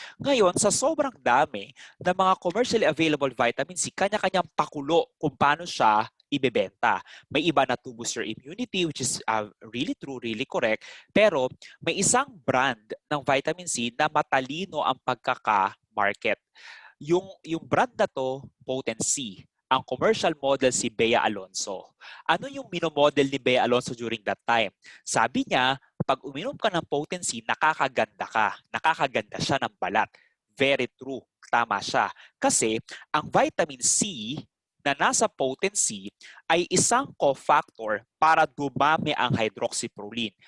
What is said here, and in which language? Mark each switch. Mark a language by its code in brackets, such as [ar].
[tl] Ngayon, sa sobrang dami ng mga commercially available vitamin C, kanya-kanyang pakulo kung paano siya ibebenta. May iba na [en] to boost your immunity, which is really true, really correct. [tl] Pero may isang brand ng vitamin C na matalino ang pagkaka-market. Yung brand na to, Potency. Ang commercial model si Bea Alonso. Ano yung minomodel ni Bea Alonso during that time? Sabi niya, pag uminom ka ng Potency, nakakaganda ka. Nakakaganda siya ng balat. [en] Very true. [tl] Tama siya. Kasi ang vitamin C na nasa Potency ay isang cofactor para dumami ang hydroxyproline.